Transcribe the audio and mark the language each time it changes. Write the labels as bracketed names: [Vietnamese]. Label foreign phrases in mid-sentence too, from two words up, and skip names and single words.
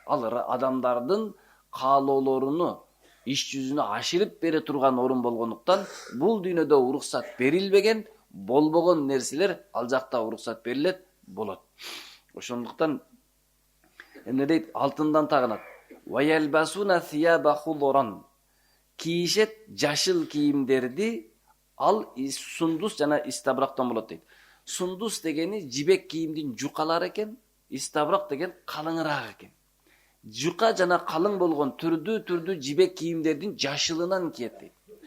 [Kyrgyz] Ал адамдардын каалоолоруну иш жүзүнө ашырып бере турган орун болгондуктан, бул дүйнөдө уруксат берилбеген, болбогон нерселер ал жакта уруксат берилет, болот. Ошондуктан эмне дейт? Алтындан тагынат. [Arabic] ويلبسون ثيابا خضرا. [Kyrgyz] Кийишет жашыл кийимдерди, ал сундус жана истабрактан болот дейт. Сундус дегени жибек кийимдин жукалары экен, истабрак деген калыңыраак экен. Жука жана калың болгон түрдүү жибек кийимдердин жашылынан киет дейт.